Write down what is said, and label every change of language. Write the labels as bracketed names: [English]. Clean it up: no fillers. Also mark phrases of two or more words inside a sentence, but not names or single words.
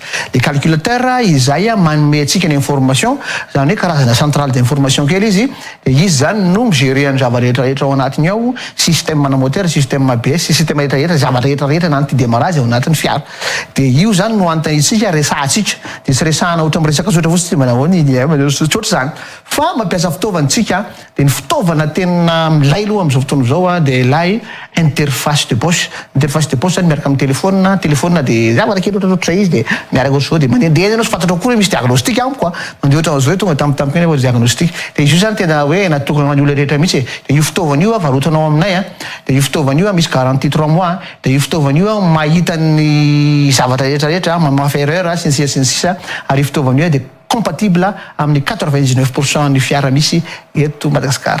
[French] Le calculateur [Malagasy] izay manome antsika ny information zany hoe karazana [French] centrale d'information [Malagasy] kely izy dia izy zany no migérer ny zava-rehetrarehetra ao anatiny ao système mana moteur, système ABS, système rehetrarehetra zava-rehetrarehetra na ny démarrage ao anatin'ny fiara. Dia io zany no antantsika resahantsika dia tsy resahana ohatra miresaka sotra fotsy manao ny tsotra zany fa mampiasa fitaovantsika dia ny fitaovana tena milay aloha amin'izao fotoana izao dia ilay [French] interface de poche. Interface de poche [Malagasy] zany miaraka amin'ny téléphone dia zavatra kely ohatratra izy dia miaraka ohatr'izao dia mandehandeha anao sy fantatra koa misy diagnostic amiko mandeha ohatran'izao hoe tonga tampotampoka eny diagnostic. Dia izy io zany tena hoe natokana ny olona rehetra mihitsy. Dia io fitaovana io varotanao aminay dia io fitaovana io misy [French] garantie 3 mois [Malagasy] dia io fitaovana io mahita ny zavatra rehetrarehetra mamafa erreur sy ny sisa ary io fitaovana io dia compatible amin'ny 99% ny fiara misy eto Madagasikara.